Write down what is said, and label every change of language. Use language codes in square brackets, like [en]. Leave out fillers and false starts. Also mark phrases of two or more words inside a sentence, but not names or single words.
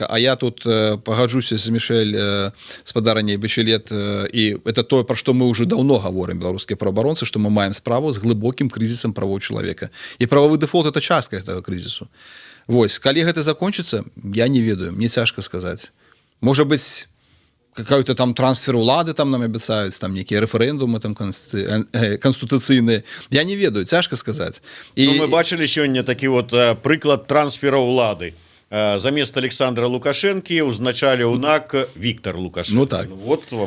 [be] А я тут пагаджуся з Мішэль спадарняй Бачэлет, і это тое, пра што мы ўжо даўно гаворым, беларускія праваабаронцы, што мы маем справу з глыбокім крызісам правоў чалавека. І прававы дэфолт — это частка гэтага крызісу. Вось, калі гэта закончыцца, я не ведаю, мне цяжка сказаць. Можа быць, какой-то там трансфер улады там нам абяцаюць, там нейкія рэферэндумы там канстытуцыйныя. Я не ведаю, цяжка сказаць. Ну, мы бачылі сёння такі вот прыклад трансфера ўлады. Замест Александра Лукашэнкі узначалі УНАК Віктор Лукашенко. Ну так. [ru] Вот вам.